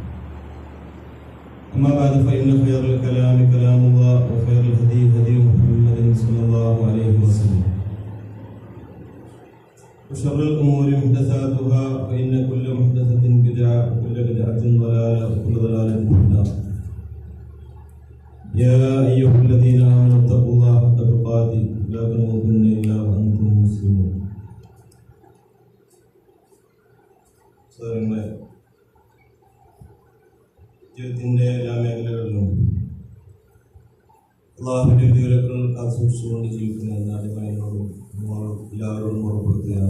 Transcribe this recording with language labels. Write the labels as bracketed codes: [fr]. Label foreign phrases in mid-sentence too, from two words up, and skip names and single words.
[ar] أما بعد فإن خير الكلام كلام الله وخير الهدي هدي محمد صلى الله عليه وسلم وشر الأمور محدثاتها فإن كل محدثة بدعة وكل بدعة ضلالة وكل ضلالة في النار. يا أيها الذين آمنوا اتقوا الله حق تقاته لا تموتن إلا وأنتم مسلمون. [ml] ജീവിതത്തിന്റെ എല്ലാ മേഖലകളിലും അള്ളാഹുവിന്റെ വിധിവിലക്കുകൾ കാത്തുസൂക്ഷിച്ചുകൊണ്ട് ജീവിക്കുന്ന നാടുകളോടും എല്ലാവരോടും ഓർമ്മപ്പെടുത്തുകയാണ്.